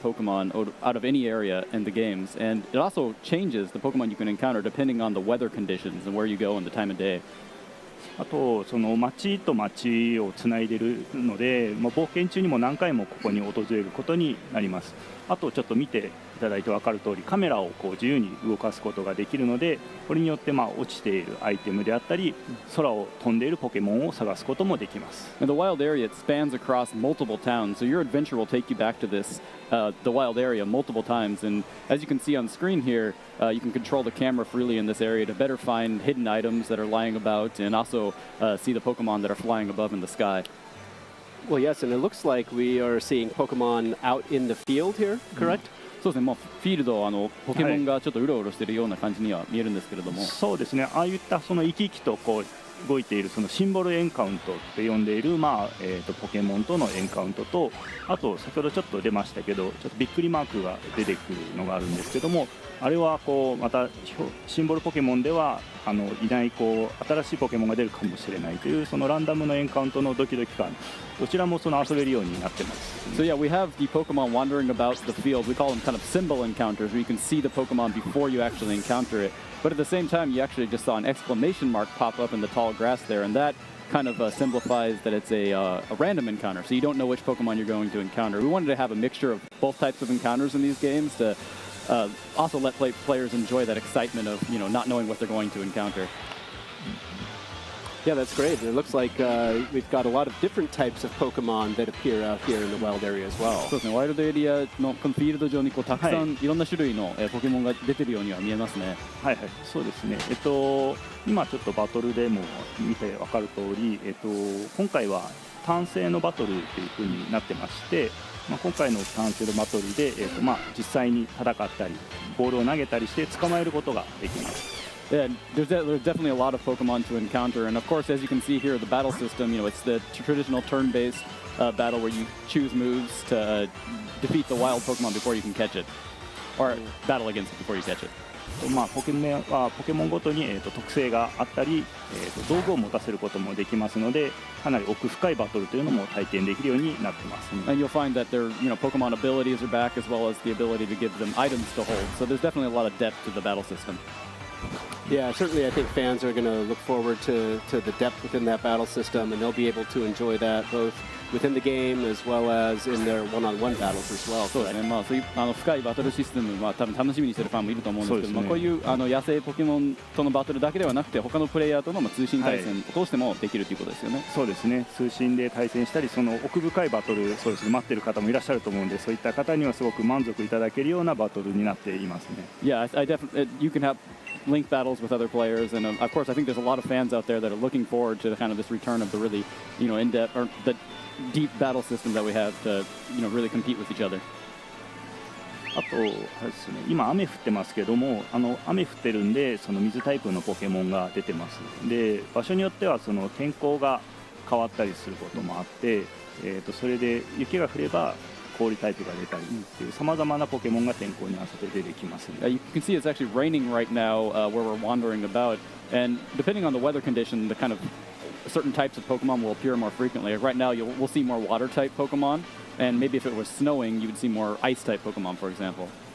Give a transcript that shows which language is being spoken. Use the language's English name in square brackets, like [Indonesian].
[English] Pokemon out of any area in the games, and it also changes the Pokemon you can encounter depending on the weather conditions and where you go and the time of day. [Japanese] あとその町と町をつないでいるので、冒険中にも何回もここに訪れることになります。あとちょっと見ていただいて分かる通り、カメラをこう自由に動かすことができるので、これによって落ちているアイテムであったり、空を飛んでいるポケモンを探すこともできます。 [English] And the wild area, it spans across multiple towns, so your adventure will take you back to this the wild area multiple times. And as you can see on screen here, you can control the camera freely in this area to better find hidden items that are lying about, and also see the Pokemon that are flying above in the sky. Well, yes, and it looks like we are seeing Pokemon out in the field here, correct? [Japanese] そうですね、フィールドポケモンがちょっとうろうろしているような感じには見えるんですけれども、そうですね、ああいったその生き生きとこう動いているそのシンボルエンカウントって呼んでいる、ポケモンとのエンカウントと、あと先ほどちょっと出ましたけど、ちょっとびっくりマークが出てくるのがあるんですけども、あれはこうまたシンボルポケモンではいないこう新しいポケモンが出るかもしれないというそのランダムのエンカウントのドキドキ感、どちらもその遊べるようになってます。 [English] So yeah, we have the Pokemon wandering about the field. We call them kind of symbol encounters, where you can see the Pokemon before you actually encounter it. But at the same time, you actually just saw an exclamation mark pop up in the tall grass there, and that kind of simplifies that it's a random encounter, so you don't know which Pokemon you're going to encounter. We wanted to have a mixture of both types of encounters in these games to also let players enjoy that excitement of not knowing what they're going to encounter. Yeah, that's great. It looks like we've got a lot of different types of Pokemon that appear out here in the wild area as well. [Japanese] そうですね、ワイルドエリアのこのフィールド上にたくさんいろんな種類のポケモンが出てるようには見えますね。はいはい、そうですね。今ちょっとバトルでも見て分かる通り、今回は単性のバトルという風になってまして、今回の単性のバトルで、実際に戦ったり、ボールを投げたりして捕まえることができます。 [English] Yeah, there's definitely a lot of Pokemon to encounter, and of course, as you can see here, the battle system, it's the traditional turn-based battle where you choose moves to defeat the wild Pokemon before you can catch it, or battle against it before you catch it. [Japanese] ポケモンごとに、特性があったり、道具を持たせることもできますので、かなり奥深いバトルというのも体験できるようになってます。 [English] And you'll find that their Pokemon abilities are back, as well as the ability to give them items to hold. So there's definitely a lot of depth to the battle system. Yeah, certainly I think fans are going to look forward to the depth within that battle system, and they'll be able to enjoy that both within the game as well as in their one-on-one battles as well. [Japanese] そうですね、そういう深いバトルシステムは多分楽しみにしてるファンもいると思うんですけど、こういう野生ポケモンとのバトルだけではなくて、他のプレイヤーとの通信対戦を通してもできるということですよね。そうですね、通信で対戦したり、その奥深いバトル、そうですね、待っている方もいらっしゃると思うんで、そういった方にはすごく満足いただけるようなバトルになっていますね。 [English] Yeah, I definitely you can have link battles with other players, and of course I think there's a lot of fans out there that are looking forward to kind of this return of the really in-depth or the deep battle system that we have to really compete with each other. [Japanese] あとあれですね、今雨降ってますけども、雨降ってるんでその水タイプのポケモンが出てます。で、場所によってはその天候が変わったりすることもあって、それで雪が降れば氷タイプが出たりっていう様々なポケモンが天候に合わせて出てきますね。 [English] You can see it's actually raining right now where we're wandering about, and depending on the weather condition, the kind of certain types of Pokemon will appear more frequently. Right now, we'll see more water-type Pokemon, and maybe if it was snowing, you would see more ice-type Pokemon, for example.